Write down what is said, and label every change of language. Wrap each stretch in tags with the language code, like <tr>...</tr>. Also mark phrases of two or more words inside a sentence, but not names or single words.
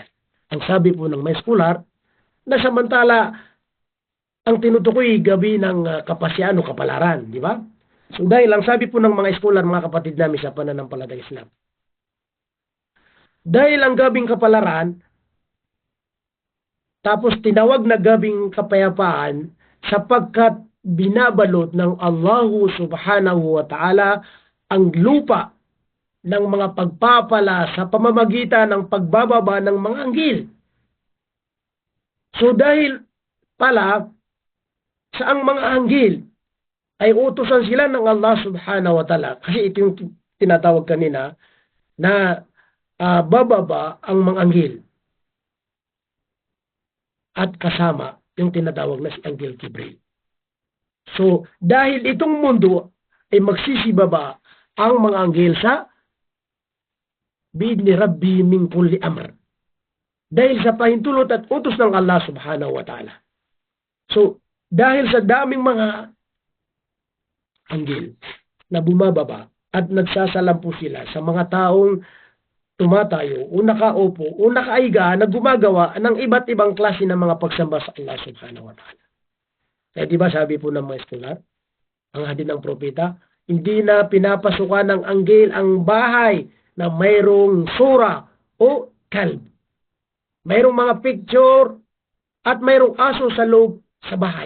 <tl>Ang sabi po ng may scholar, na samantala ang tinutukoy gabi ng kapasyahan o kapalaran, di ba? So dahil ang sabi po ng mga scholar, mga kapatid namin sa pananampalatayang Islam, dahil ang gabing kapalaran, tapos tinawag na gabing kapayapaan sapagkat binabalot ng Allah</tl> <ar>سبحانه وتعالى</ar> <tl>ang lupa ng mga pagpapala sa pamamagitan ng pagbababa ng mga anghel. So dahil pala sa ang mga anghel ay utusan sila ng Allah</tl> <ar>سبحانه وتعالى,</ar> <tl>kasi ito yung tinatawag kanina na bababa ang mga anghel at kasama yung tinatawag na si Anghel Gabriel. So dahil itong mundo ay magsisibaba ang mga anghel sa</tl> <ar>بإذن ربي من كل أمر.</ar> <tl>Dahil sa pahintulot at utos ng Allah</tl> <ar>سبحانه وتعالى.</ar> <tl>So, dahil sa daming mga anghel na bumababa at nagsasalam po sila sa mga taong tumatayo o nakaupo o nakaiga na gumagawa ng iba't ibang klase ng mga pagsamba sa Allah</tl> <ar>سبحانه وتعالى.</ar> <tl>Kaya diba sabi po ng mga scholar, ang hadith ng propeta, hindi na pinapasukan ng anghel ang bahay na mayroong sura o kalb. Mayroong mga picture at mayroong aso sa loob sa bahay.</tl>